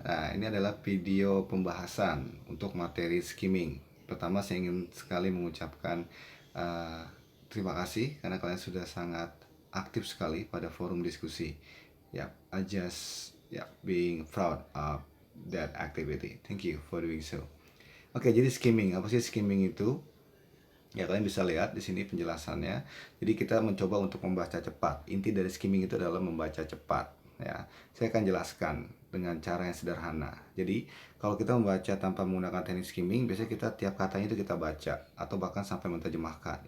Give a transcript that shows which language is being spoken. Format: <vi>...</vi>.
<id>Nah, ini adalah video pembahasan untuk materi skimming. Pertama, saya ingin sekali mengucapkan uh, terima kasih karena kalian sudah sangat aktif sekali pada forum diskusi.</id> <en>Ya, I just being proud of that activity. Thank you for doing so.</en> <id>Oke, jadi skimming. Apa sih skimming itu? Ya, kalian bisa lihat di sini penjelasannya. Jadi kita mencoba untuk membaca cepat. Inti dari skimming itu adalah membaca cepat. Ya, saya akan jelaskan dengan cara yang sederhana. Jadi, kalau kita membaca tanpa menggunakan teknik skimming, biasanya kita tiap katanya itu kita baca atau bahkan sampai menerjemahkan.</id>